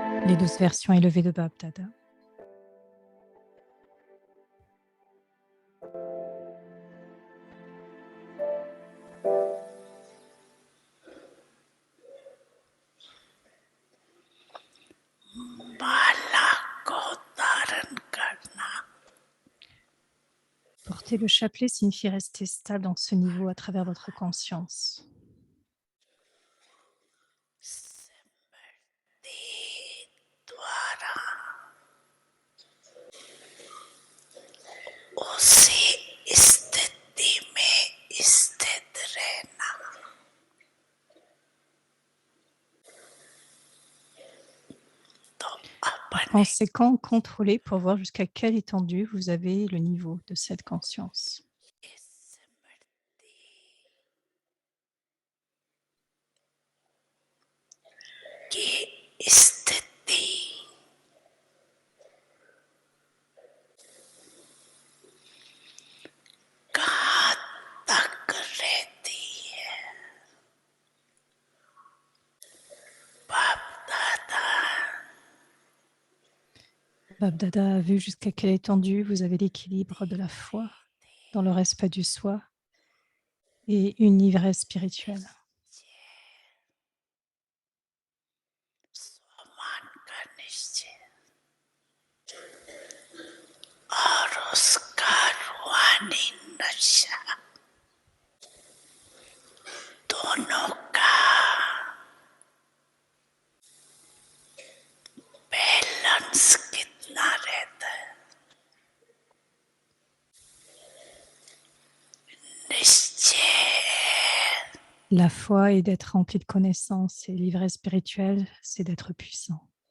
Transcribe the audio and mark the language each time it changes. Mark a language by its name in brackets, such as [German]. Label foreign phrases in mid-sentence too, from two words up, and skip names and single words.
[French] les 12 versions élevées de Bab Dada. [Hindi] माला को धारण करना [French] Porter le chapelet signifie rester stable dans ce niveau à travers votre conscience. [Hindi] स्मृति द्वारा उसी स्थिति में स्थित रहना तो [French] Par [Hindi] अपने [French] conséquent, contrôlez pour voir jusqu'à quelle étendue vous avez le niveau de cette conscience. [Hindi] स्मृति की स्थिति कहाँ तक रहती है बाप दादा [French] Bab Dada a vu jusqu'à quelle étendue vous avez l'équilibre de la foi dans le respect du soi et une ivresse spirituelle. [Hindi] स्वमान का निश्चय और उसका रूहानी नशा दोनों का बैलेंस कितना रहता है निश्चय [French] La foi est d'être rempli de connaissances et l'ivresse spirituelle, c'est d'être puissant.